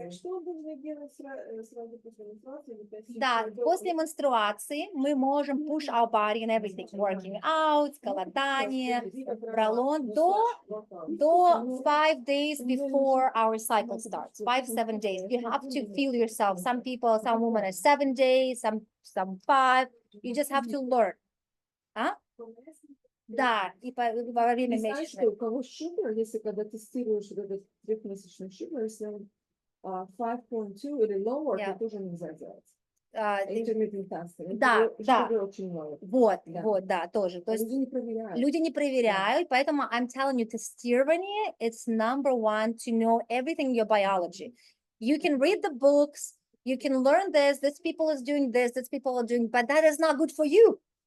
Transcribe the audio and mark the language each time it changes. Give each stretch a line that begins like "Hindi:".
Russian: Что он должен делать сразу после менструации? Да, после менструации мы можем
English: push our body and everything, working out, голодание, пролон до 5 days before our cycle starts, 5-7 days. You have to feel yourself. Some women are 7 days, some 5. You just have to learn.
Russian: Да, и во время месячных. Знаешь, что у кого sugar, если когда тестируешь этот трехмесячный sugar, если он 5.2 или lower, то тоже нельзя делать.
English: Intermittent fasting.
Russian: Да. Очень low. Вот, да, тоже. То есть люди не проверяют, поэтому
English: I'm telling you, тестирование, it's number one to know everything in your biology. You can read the books, you can learn this people is doing this people are doing, but that is not good for you.